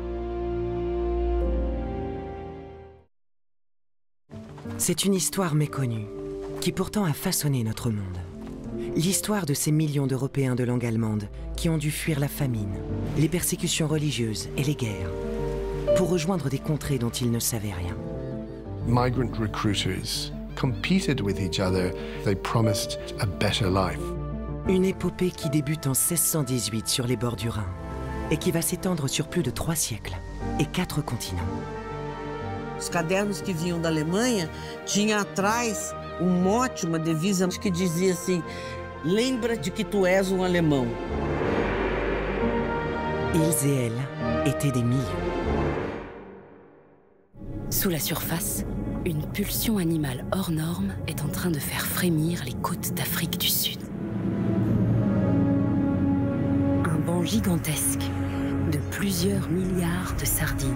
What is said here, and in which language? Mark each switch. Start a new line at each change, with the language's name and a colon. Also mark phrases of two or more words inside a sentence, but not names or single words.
French: C'est une histoire méconnue, qui pourtant a façonné notre monde. L'histoire de ces millions d'Européens de langue allemande qui ont dû fuir la famine, les persécutions religieuses et les guerres, pour rejoindre des contrées dont ils ne savaient rien.
English: Migrant recruiters competed with each other. They promised a better life.
French: Une épopée qui débute en 1618 sur les bords du Rhin et qui va s'étendre sur plus de 3 siècles et 4 continents.
Portuguese: Os cadernos que vinham da Alemanha tinha atrás mote, uma devisa que dizia assim: lembra de que tu és alemão.
French: Ils et elles étaient des millions. Sous la surface, une pulsion animale hors norme est en train de faire frémir les côtes d'Afrique du Sud. Un banc gigantesque de plusieurs milliards de sardines.